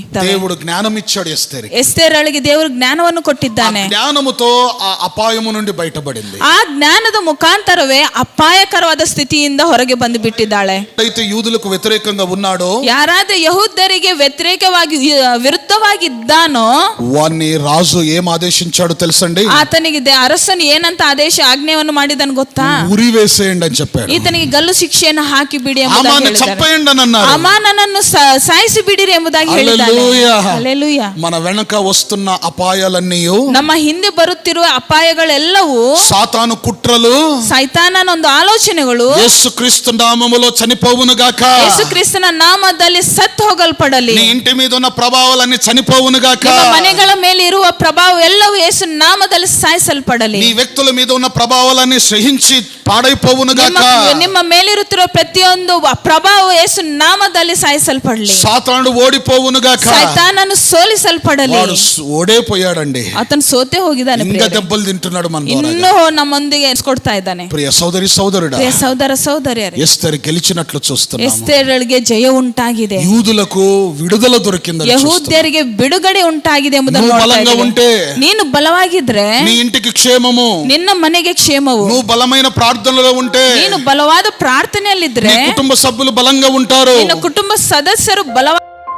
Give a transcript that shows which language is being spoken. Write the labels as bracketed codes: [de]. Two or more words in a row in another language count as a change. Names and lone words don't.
[te] దేవుడు జ్ఞానం ఇచ్చాడు ఎస్తేరికి. [kn] ಎಸ್ತೇರಳಿಗೆ ದೇವರು ಜ್ಞಾನವನ್ನು ಕೊಟ್ಟಿದ್ದಾನೆ. [te] జ్ఞానముతో ఆ అపాయము నుండి బయటపడింది. [kn] ಆ ಜ್ಞಾನದ ಮುಖಾಂತರವೇ ಅಪಾಯಕರವಾದ ಸ್ಥಿತಿಯಿಂದ ಹೊರಗೆ ಬಂದು ಬಿಟ್ಟಿದ್ದಾಳೆ. [te] అయితే యూదులకు వ్యతిరేకంగా ఉన్నాడో, [kn] ಯಾರಾದ್ರೆ ಯಹೂದ್ಯರಿಗೆ ವ್ಯತಿರೇಕವಾಗಿ ವಿರುದ್ಧವಾಗಿದ್ದಾನೋ [te] వారిని రాజు ఏం ఆదేశించాడు తెలుసండి? [kn] ಆತನಿಗೆ ಅರಸನು ಏನಂತ ಆಜ್ಞೆಯನ್ನು ಮಾಡಿದನು ಗೊತ್ತಾ? [te] ఉరి వేసేయండి అని చెప్పాడు. [kn] ಈತನಿಗೆ ಗಲ್ಲು ಶಿಕ್ಷೆಯನ್ನು ಹಾಕಿ ಬಿಡಿ [te] ఆమాను చంపేయండి అని అన్నారు. [kn] ಅಮಾನನನ್ನು ಸಾಯಿಸಿ ಬಿಡಿರಿ ಎಂಬುದಾಗಿ ಹೇಳಿದ್ದಾನೆ. ಹಲ್ಲೆಲೂಯಾ. [te] మన వెనక వస్తున్న అపాయాలన్నీ, [kn] ನಮ್ಮ ಹಿಂದೆ ಬರುತ್ತಿರುವ ಅಪಾಯಗಳೆಲ್ಲವೂ [te] సాతాను కుట్రలు, [kn] ಸೈತಾನನ ಒಂದು ಆಲೋಚನೆಗಳು [te] యేసుక్రీస్తు నామములో చనిపోవును గాక. [kn] ಯೇಸು ಕ್ರಿಸ್ತನ ನಾಮದಲ್ಲಿ ಸತ್ತು ಹೋಗಲ್ಪಡಲಿ. [te] నీ ఇంటి మీద ఉన్న ప్రభావాలన్నీ చనిపోవును గాక. [kn] ನಿಮ್ಮ ಮನೆಗಳ ಮೇಲೆ ಇರುವ ಪ್ರಭಾವ ಎಲ್ಲವೂ ಯೇಸು ನಾಮದಲ್ಲಿ ಸಾಯಿಸಲ್ಪಡಲಿ. [te] నీ వ్యక్తుల మీద ఉన్న ప్రభావాలన్నీ సహించి పాడైపోవును గాక. [kn] ನಿಮ್ಮ ಮೇಲಿರುತ್ತಿರುವ ಪ್ರತಿಯೊಂದು ಪ್ರಭಾವ ಯೇಸು ನಾಮದಲ್ಲಿ ಸಾಯಿಸಲ್ಪಡಲಿ. [te] సాతానుడు ఓడిపోవును గాక. [kn] ಸೈತಾನನು ಸೋಲಿಸಲ್ಪಡಲಿ. [te] వాడు ఓడిపోయాడండి. [kn] ಆತನು ಸೋತೆ ಹೋಗಿದ್ದಾನೆ. [te] ఇంకా దెబ్బలు తింటున్నాడు మన ద్వారా. [kn] ಇನ್ನೂ ನಮ್ಮೊಂದಿಗೆ ಕೊಡ್ತಾ ಇದ್ದಾನೆ. [te] ప్రియ సోదరి సోదరుడా, [kn] ಪ್ರಿಯ ಸಹೋದರ ಸಹೋದರಿಯರೇ, [te] ఎస్తేరు గెలిచినట్లు చూస్తున్నాము. [kn] ಎಸ್ತೇರಳಿಗೆ ಜಯ ಉಂಟಾಗಿದೆ. [te] యూదులకు విడుదల దొరికిందని చూస్తున్నాము. [kn] ಯಹೂದ್ಯರಿಗೆ ಬಿಡುಗಡೆ ಉಂಟಾಗಿದೆ ಎಂಬುದನ್ನು [te] నువ్వు [kn] ನೋಡ್ತಾ [te] బలంగా [kn] ಇದ್ದೀವಿ. [te] ఉంటే, [kn] ನೀನು ಬಲವಾಗಿದ್ರೆ [te] నీ ఇంటికి క్షేమము, [kn] ನಿನ್ನ ಮನೆಗೆ ಕ್ಷೇಮವು. [te] నువ్వు బలమైన ప్రార్థనలో ఉంటే, [kn] ನೀನು ಬಲವಾದ ಪ್ರಾರ್ಥನೆಯಲ್ಲಿದ್ರೆ [te] నీ కుటుంబ సభ్యులు బలంగా ఉంటారు. [kn] ನಿನ್ನ ಕುಟುಂಬ ಸದಸ್ಯರು ಬಲವಾದ